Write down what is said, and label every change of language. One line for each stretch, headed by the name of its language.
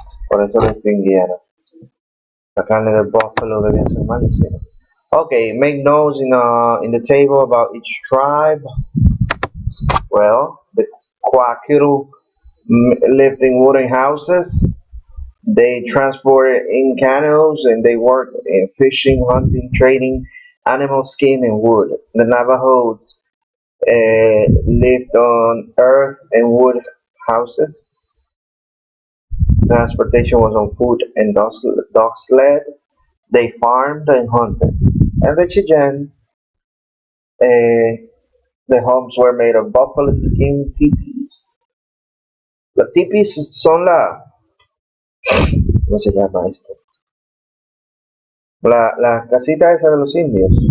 Spanish: Por eso lo extinguieron. La carne del buffalo debía ser malísima.
English: Okay, make notes in the table about each tribe. Well, the Kwakiutl lived in wooden houses. They transported in canoes and they worked in fishing, hunting, trading, animal skin and wood. The Navajos lived on earth and wood houses. Transportation was on foot and dog sled. They farmed and hunted. And the Cheyenne, the homes were made of buffalo skin teepees.
Spanish: Los tipis son ¿cómo se llama esto? La casita esa de los indios.